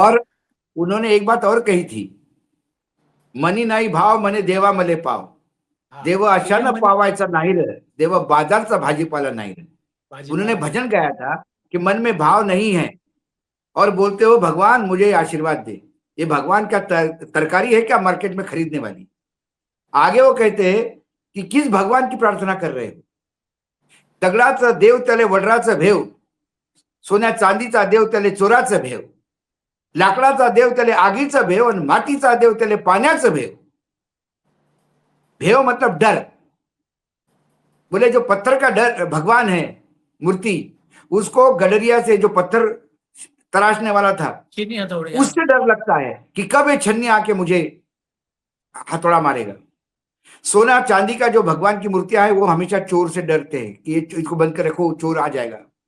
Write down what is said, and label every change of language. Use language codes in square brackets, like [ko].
[hi] और उन्होंने एक बात और कही थी, [mr] मनी नाही भाव मने देवा मले पाव, देव अशानं पावायचा नाही रे, देव बाजारचा भाजीपाला नाही रे। [hi] उन्होंने भजन गाया था कि मन में भाव नहीं है और बोलते हो भगवान मुझे आशीर्वाद दे। ये भगवान का तरकारी है क्या मार्केट में खरीदने वाली? आगे वो कहते हैं कि किस भगवान की प्रार्थना कर रहे हो? [mr] दगडाचा देव त्याले वडराचं भेव, सोन्या चांदीचा देव त्याले चोराचं भेव, लाकडाचा देव त्याले आगीचं भेव आणि मातीचा देव त्याले पाण्याचं भेव। [hi] भेव मतलब डर। बोले जो पत्थर का डर भगवान है मूर्ति, उसको गडरिया से जो पत्थर तराशने वाला था उससे डर लगता है कि कब ये छन्नी आके मुझे हथौड़ा मारेगा। सोना चांदी का जो भगवान की मूर्तियां है वो हमेशा चोर से डरते हैं कि ये इसको बंद कर रखो, चोर आ जाएगा।